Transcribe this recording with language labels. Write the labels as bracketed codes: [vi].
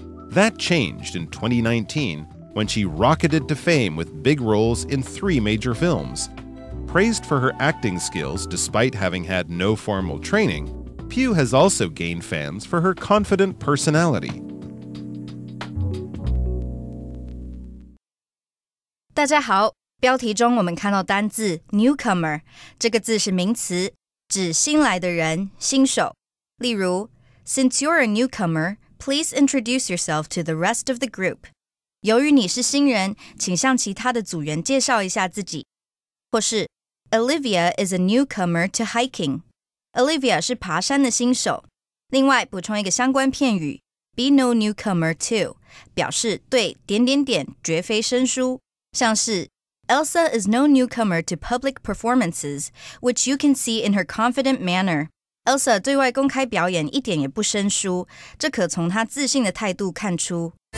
[en] That changed in 2019 when she rocketed to fame with big roles in 3 major films. Praised for her acting skills despite having had no formal training, Pugh has also gained fans for her confident personality. [zh] 大家好，标题中我们看到单字 Newcomer， 这个字是名词，指新来的人、新手。例如 [en] Since you're a newcomer, please introduce yourself to the rest of the group. [zh] 由于你是新人，请向其他的组员介绍一下自己。或是 [en] Olivia is a newcomer to hiking. [zh] Olivia 是爬山的新手。另外补充一个相关片语 [en] Be no newcomer to， [zh] 表示对绝非生疏。像是 [en] Elsa is no newcomer to public performances, which you can see in her confident manner. [zh] Elsa 对外公开表演一点也不生疏，这可从她自信的态度看出。